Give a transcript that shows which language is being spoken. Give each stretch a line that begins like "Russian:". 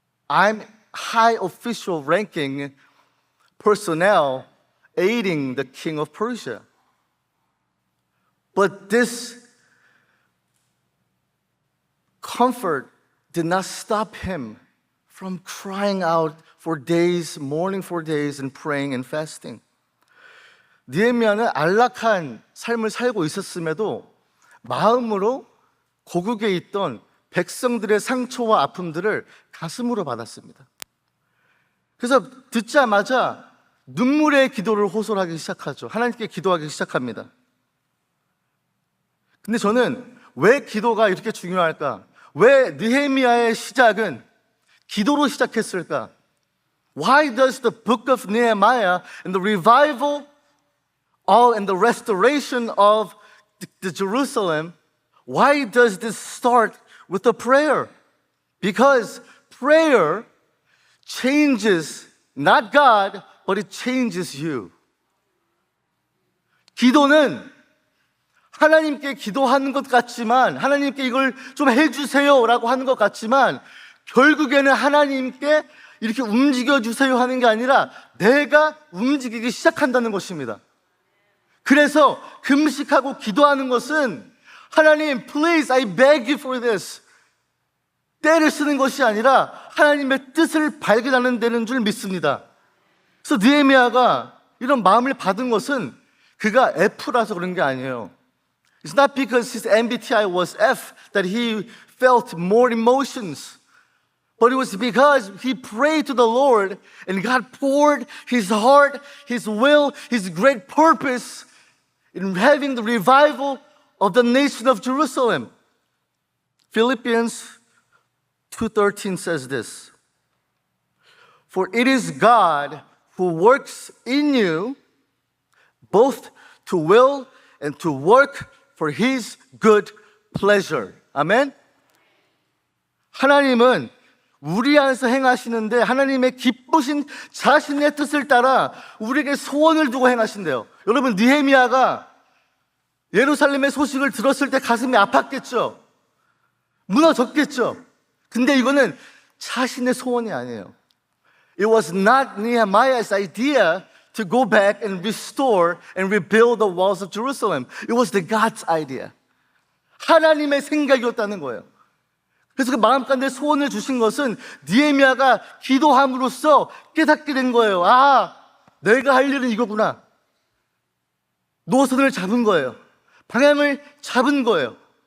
English: I'm high official ranking personnel aiding the king of Persia. But this comfort did not stop him from crying out for days, mourning for days, and praying and fasting.
Korean: 느헤미야는 안락한 삶을 살고 있었음에도 마음으로 고국에 있던 백성들의 상처와 아픔들을 가슴으로 받았습니다. 그래서 듣자마자 눈물의 기도를 호소하기 시작하죠. 하나님께 기도하기 시작합니다. 근데 저는 왜 기도가 이렇게 중요할까? 왜 느헤미야의 시작은 기도로 시작했을까?
English: Why does the book of Nehemiah and the revival and the restoration of the Jerusalem, why does this start with a prayer? Because prayer changes not God, but it changes you.
Korean: 기도는 하나님께 기도하는 것 같지만, 하나님께 이걸 좀 해주세요 라고 하는 것 같지만, 결국에는 하나님께 이렇게 움직여주세요 하는 게 아니라 내가 움직이기 시작한다는 것입니다. 그래서 금식하고 기도하는 것은
English: 하나님, please, I beg you for this.
Korean: 때를 쓰는 것이 아니라 하나님의 뜻을 발견하는 데는 줄 믿습니다. 그래서 느헤미야가 이런 마음을 받은 것은 그가 F라서 그런 게 아니에요.
English: It's not because his MBTI was F that he felt more emotions. But it was because he prayed to the Lord and God poured his heart, his will, his great purpose in having the revival of the nation of Jerusalem. Philippians 2:13 says this. For it is God who works in you both to will and to work for his good pleasure.
Korean: 아멘? 하나님은 우리 안에서 행하시는데 하나님의 기쁘신 자신의 뜻을 따라 우리에게 소원을 두고 행하신대요. 여러분, 느헤미야가 예루살렘의 소식을 들었을 때 가슴이 아팠겠죠? 무너졌겠죠? 근데 이거는 자신의 소원이 아니에요.
English: It was not Nehemiah's idea to go back and restore and rebuild the walls of Jerusalem. It was the God's idea.
Korean: 하나님의 생각이었다는 거예요. 그래서 그 마음 가운데 소원을 주신 것은 느헤미야가 기도함으로써 깨닫게 된 거예요. 아, 내가 할 일은 이거구나. 노선을 잡은 거예요. 방향을 잡은 거예요.